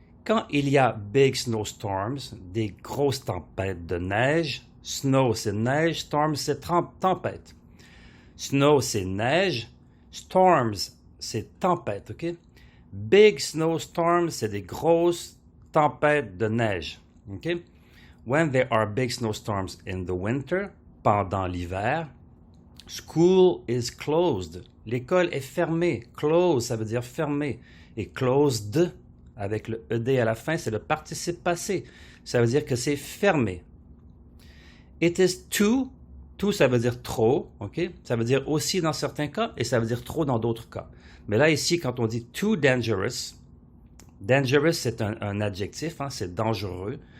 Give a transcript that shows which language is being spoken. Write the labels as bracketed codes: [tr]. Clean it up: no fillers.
[fr] Quand il y a [en] big snowstorms, [fr] des grosses tempêtes de neige, snow c'est neige, storm c'est tempête. Snow c'est neige, storms c'est tempête, ok? [en] Big snowstorms [fr] c'est des grosses tempêtes de neige, ok? [en] When there are big snowstorms in the winter, [fr] pendant l'hiver, [en] school is closed. [fr] L'école est fermée. Close, ça veut dire fermé. Et closed, avec le ED à la fin, c'est le participe passé. Ça veut dire que c'est fermé. [en] It is too, [fr] ça veut dire trop, ok? Ça veut dire aussi dans certains cas et ça veut dire trop dans d'autres cas. Mais là, ici, quand on dit [en] too dangerous, [fr] dangerous, c'est un adjectif, hein, c'est dangereux.